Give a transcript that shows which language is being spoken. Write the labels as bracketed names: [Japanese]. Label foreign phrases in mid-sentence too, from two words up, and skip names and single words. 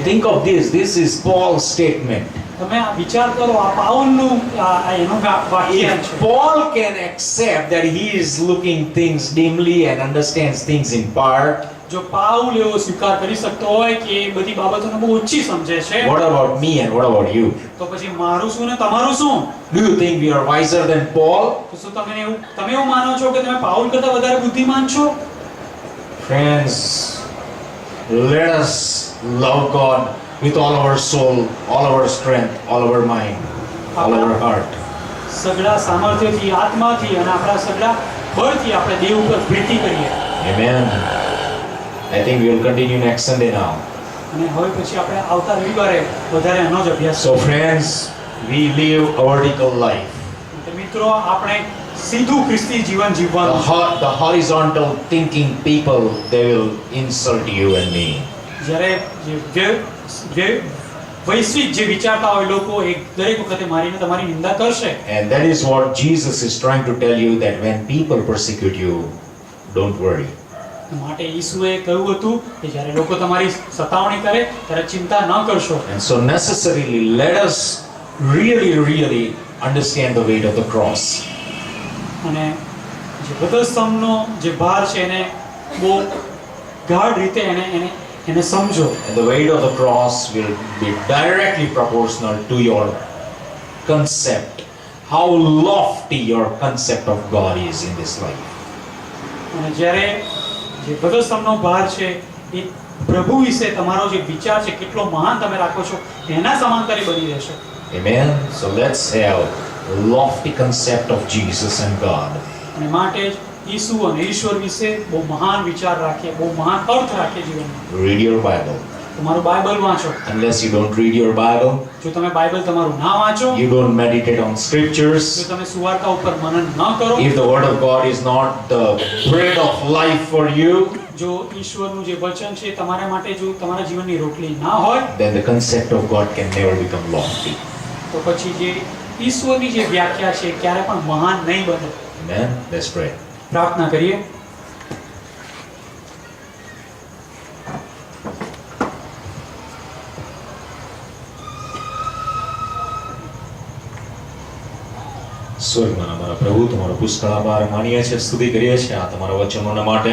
[English] Think of this. This is Paul's statement. [Gujarati] તમે આ વિચાર કરો, આ પાઉલનું એનું વાક્ય [English] If [Gujarati] છે. [English] Paul can accept that he is looking things dimly and understands things in part, [Gujarati] જો પાઉલ એવો સ્વીકાર કરી શકતો હોય કે એ બધી બાબતોને બહુ ઊંચી સમજે છે, [English] what about me and what about you? [Gujarati] તો પછી મારું શું ને તમારું શું? [English] Do you think we are wiser than Paul? [Gujarati] તો શું તમે એવું માનો છો કે તમે પાઉલ કરતા વધારે બુદ્ધિમાન છો? [English] Friends, let us love God with all our soul, all our strength, all our mind, all our heart. [Gujarati] સગળા સામર્થ્યથી, આત્માથી અને આપણા સગળા બળથી આપણે દેવ ઉપર પ્રીતિ કરીએ. [English] Amen. I think we will continue next Sunday now. [Gujarati] અને હવે પછી આપણે આવતા રવિવારે વધારે એનો જ અભ્યાસ. [English] So friends, we live a vertical life. [Gujarati] તો મિત્રો, આપણે સીધું ખ્રિસ્તી જીવન જીવવાનું છે. [English] The horizontal thinking people, they will insult you and me. [Gujarati] જ્યારે જે વૈશ્વિક જે વિચારતા હોય લોકો એ દરેક વખતે મારીને તમારી નિંદા કરશે. [English] And that is what Jesus is trying to tell you, that when people persecute you, don't worry. [Gujarati] માટે ઈસુએ કહ્યું હતું કે જ્યારે લોકો તમારી સતાવણી કરે ત્યારે ચિંતા ન કરશો. [English] And so necessarily let us really understand the weight of the cross. [Gujarati] અને જે વધસ્તંભનો જે ભાર છે એને બહુ ગાઢ રીતે એને સમજો. [English] And the weight of the cross will be directly proportional to your concept, how lofty your concept of God is in this life. [Gujarati] અને જ્યારે જે વધસ્તંભનો ભાર છે એ પ્રભુ વિશે તમારો જે વિચાર છે કેટલો મહાન તમે રાખો છો એના સમાંતરે બની રહેશે. [English] Amen. So let's have a lofty concept of Jesus and God. [Gujarati] અને માટે જ ઈસુ અને ઈશ્વર વિશે બહુ મહાન વિચાર રાખીએ, બહુ મહાન અર્થ રાખીએ જીવનમાં. [English] Read your Bible. [Gujarati] તમારું બાઇબલ વાંચો. [English] Unless you don't read your Bible, [Gujarati] જો તમે બાઇબલ તમારું ના વાંચો, [English] you don't meditate on [Gujarati] જો [English] scriptures, [Gujarati] તમે સુવાર્તા ઉપર મનન ન કરો, [English] if the word of God is not the bread of life for you, [Gujarati] જો ઈશ્વરનું જે વચન છે તમારા માટે જો તમારા જીવનની રોટલી ના હોય, [English] then the concept of God can never become lofty. [Gujarati] તો પછી જે ઈશ્વરની જે વ્યાખ્યા છે ક્યારે પણ મહાન નહીં બને. [English] Amen. Let's pray. [Gujarati] પ્રાર્થના કરીએ. સ્વર્ગમાં અમારા પ્રભુ, તમારો પુષ્કળ આભાર માનીએ છીએ, સ્તુતિ કરીએ છીએ આ તમારા વચનોના માટે.